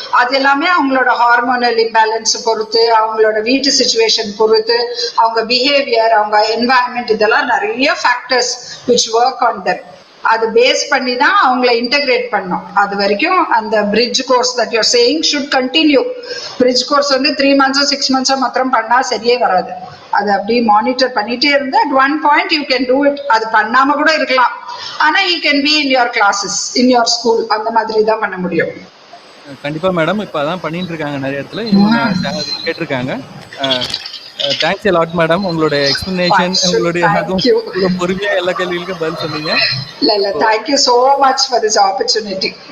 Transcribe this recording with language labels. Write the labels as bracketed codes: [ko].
[ta] அது எல்லாமே அவங்களோட ஹார்மோனல் இம்பேலன்ஸ் பொறுத்து, அவங்களோட வீட்டு சிச்சுவேஷன் பொறுத்து, அவங்க பிஹேவியர், அவங்க என்வாயன்மெண்ட், இதெல்லாம் நிறைய factors [en] which work on them. [ta] அது பேஸ் பண்ணி தான் அவங்கள இன்டகிரேட் பண்ணும். அது வரைக்கும் அந்த bridge course [en] That you are saying should continue. [ta] Bridge course வந்து 3 months 6 months மாத்திரம் பண்ணா சரியே வராது. அது அப்படியே மானிட்டர் பண்ணிட்டே இருந்தா [en] at one point you can do it. [ta] அது பண்ணாம கூட இருக்கலாம். ஆனா [en] he can be in your classes, in your school. [ta] அந்த மாதிரி தான் பண்ண முடியும். கண்டிப்பா மேடம். இப்ப அதான் பண்ணிட்டு இருக்காங்க நிறைய இடத்துல, கேட்டிருக்காங்க. Thanks lot madam. உங்களோட எக்ஸ்பிளனேஷன், உங்களுடைய பொறுமையா எல்லா கேள்விகளுக்கும் பதில் சொன்னீங்க. இல்ல [en] thank you so much for this opportunity.